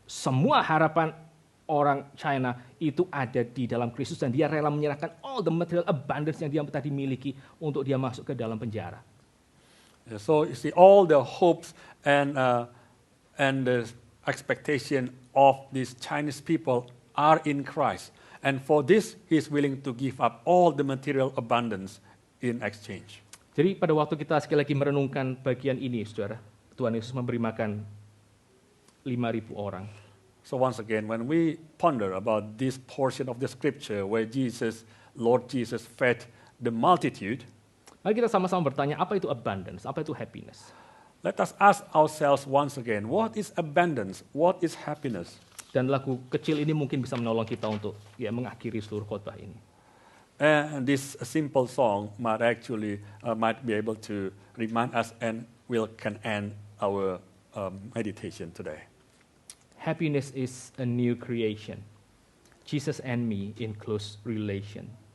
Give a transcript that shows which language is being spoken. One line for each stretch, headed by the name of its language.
Indonesian: Semua harapan orang China itu ada di dalam Kristus dan dia rela menyerahkan
English: all the material abundance
Indonesian: yang dia tadi miliki untuk dia masuk ke dalam penjara.
English: So you see, all the hopes and the expectation of these Chinese people are in Christ. And for this, he is willing to give up all the material abundance in exchange.
Indonesian: Jadi pada waktu kita sekali lagi merenungkan bagian ini, saudara, Tuhan Yesus memberi makan 5,000 orang.
English: So once again, when we ponder about this portion of the scripture where Lord Jesus fed the multitude,
Indonesian: Mari kita sama-sama bertanya, apa itu abundance? Apa itu happiness?
English: let us ask ourselves once again, what is abundance? What is happiness?
Indonesian: Dan lagu kecil ini mungkin bisa menolong kita untuk mengakhiri seluruh khotbah ini.
English: And this simple song might be able to remind us and can end our meditation today. Happiness is a new creation. Jesus and me in close relation.